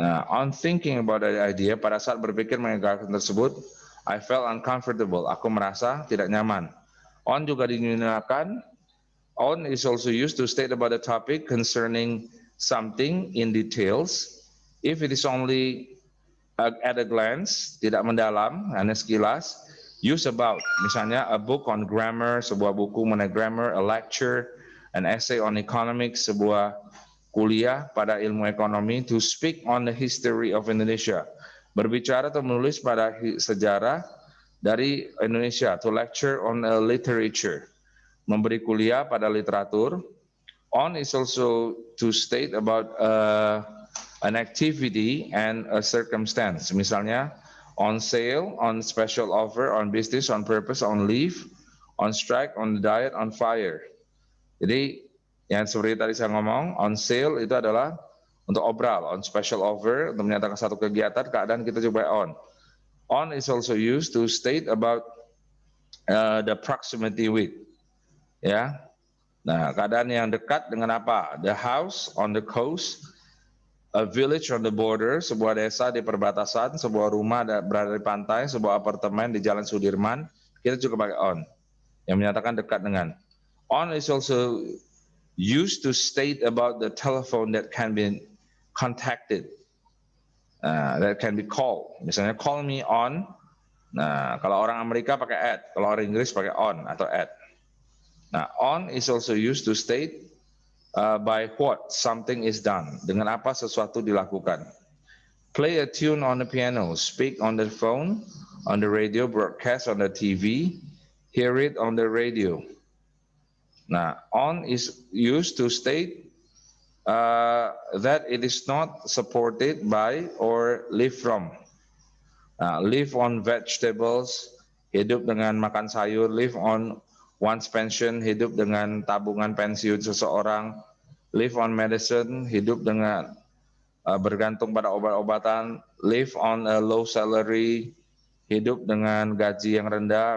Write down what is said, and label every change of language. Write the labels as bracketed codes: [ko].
[en] On thinking about the idea, [id] pada saat berpikir mengenai gagasan tersebut, [en] I felt uncomfortable. [id] Aku merasa tidak nyaman. On juga digunakan. [en] On is also used to state about a topic concerning something in details. If it is only at a glance, [id] tidak mendalam, hanya sekilas. [en] Use about, misalnya a book on grammar, [id] sebuah buku mengenai grammar, [en] a lecture, an essay on economics, [id] sebuah kuliah pada ilmu ekonomi. [en] To speak on the history of Indonesia, [id] berbicara atau menulis pada sejarah dari Indonesia. [en] To lecture on a literature, [id] memberi kuliah pada literatur. [en] On is also to state about an activity and a circumstance. Misalnya on sale, on special offer, on business, on purpose, on leave, on strike, on diet, on fire. [id] Jadi yang seperti tadi saya ngomong, on sale itu adalah untuk obral, on special offer untuk menyatakan satu kegiatan, keadaan kita coba on. [en] On is also used to state about the proximity with. [id] Ya, nah keadaan yang dekat dengan apa? [en] The house on the coast, a village on the border, [id] sebuah desa di perbatasan, sebuah rumah berada di pantai, sebuah apartemen di Jalan Sudirman. Kita juga pakai on, yang menyatakan dekat dengan. [en] On is also used to state about the telephone that can be contacted, that can be called. Misalnya call me on. [id] Nah kalau orang Amerika pakai at, kalau orang Inggris pakai on atau at. [en] Nah, on is also used to state by what something is done. [id] Dengan apa sesuatu dilakukan. [en] Play a tune on the piano, speak on the phone, on the radio, broadcast on the TV, hear it on the radio. Nah, on is used to state that it is not supported by or live from. Live on vegetables, [id] hidup dengan makan sayur, [en] live on one's pension, [id] hidup dengan tabungan pensiun seseorang. [en] Live on medicine, [id] hidup dengan bergantung pada obat-obatan. [en] Live on a low salary, [id] hidup dengan gaji yang rendah.